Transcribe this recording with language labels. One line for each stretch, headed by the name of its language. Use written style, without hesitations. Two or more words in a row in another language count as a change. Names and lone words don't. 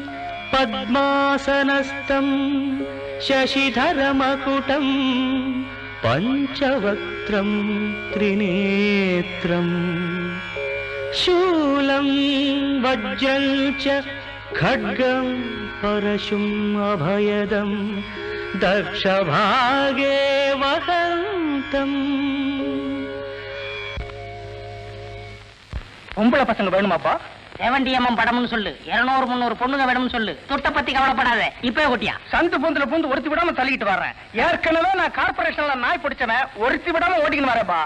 Sanskrit: पद्मासनस्थं शशिधरमकुटं पञ्चवक्त्रम् त्रिनेत्रम् शूलं वज्रं च खड्गं परशुं अभयदं दक्षभागे वहन्तम्.
Tamil: பொம்பளை பசங்க வேணுமாப்பா? 70mm படம்னு சொல்லு. 200-300 பொண்ணுங்க வேணும்னு சொல்லு. தொட்ட பத்தி கவலைப்படாத. இப்பவே கொட்டியா? சந்து பூந்துல பூந்து ஒருத்தி விடாம தள்ளிட்டு வர்றேன். ஏற்கனவே நான் கார்பரேஷன்ல நாய் பிடிச்சவன், ஒருத்தி விடாம ஓட்டிக்கின்னு வரேப்பா.